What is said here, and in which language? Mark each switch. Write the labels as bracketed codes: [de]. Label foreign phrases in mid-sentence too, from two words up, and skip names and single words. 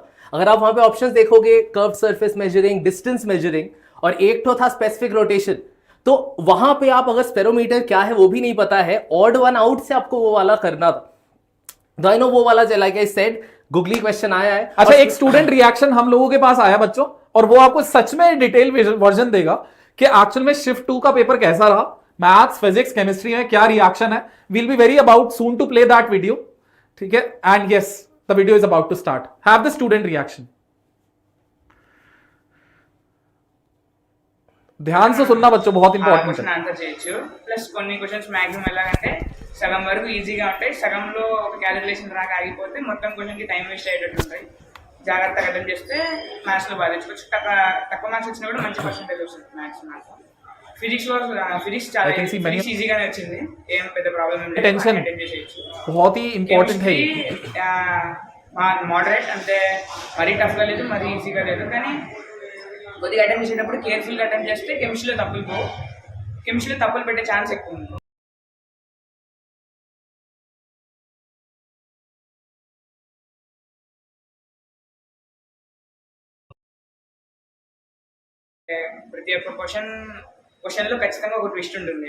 [hi] अगर आप वहां पे ऑप्शंस देखोगे, [en] curve surface measuring, distance measuring, [hi] और एक तो था [en] specific rotation, [hi] तो वहां पे आप अगर स्फेरोमीटर क्या है वो भी नहीं पता है, [en] odd one out [hi] से आपको वो वाला करना था। [en] I know [hi] वो वाला, [en] like I said, googly question [hi] आया है। अच्छा, एक [en] student reaction [hi] हम लोगों के पास आया बच्चों, और वो आपको सच में [en] detail version [hi] देगा कि एक्चुअल में शिफ्ट 2 का पेपर कैसा रहा, [en] maths, physics, chemistry [hi] में क्या रिएक्शन है। [en] Will be very about soon to play that video, [hi] ठीक है? [en] And yes, the video is about to start. Have the student reaction. [hi] ध्यान से सुनना बच्चों, बहुत इंपॉर्टेंट है। [te] ఆన్సర్ చేయొచ్చు. ప్లస్ కొన్ని క్వశ్చన్స్ మాక్సిమం ఎలాగంటే సగం వరకు ఈజీగా ఉంటాయి, సగంలో ఒక క్యాలిక్యులేషన్ రాక ఆగిపోతే మొత్తం క్వశ్చన్ కి [en] time waste [te] అయ్యేటట్టు ఉంటాయి. జాగ్రత్తగా అటెంప్ట్ చేస్తే మ్యాథ్స్ లో బాగా తెచ్చుకోవచ్చు. తక్కువ మార్క్స్ వచ్చినా కూడా మంచి పర్సెంటేజ్ వస్తుంది మ్యాథ్స్ నాకు. ఫిజిక్స్ చాలా ఫిజిక్స్ ఈజీగానే వచ్చింది, ఏం పెద్ద ప్రాబ్లం ఏం లేదు, అటెంప్ట్ చేసేయచ్చు. [hi] बहुत ही इंपॉर्टेंट है [te] మోడరేట్, అంటే మరీ టఫ్ గా లేదు, మరీ ఈజీగా లేదు, కానీ కొద్దిగా అటెంప్ట్ చేసేటప్పుడు [en] carefully attempt [te] చేస్తే కెమిస్ట్రీలో తప్పులు పోవు. కెమిస్ట్రీలో తప్పులు పెట్టే ఛాన్స్ ఎక్కువ ఉంది. ప్రతి ఒక్క క్వశ్చన్లో ఖచ్చితంగా ఒక ట్విస్ట్ ఉంటుంది.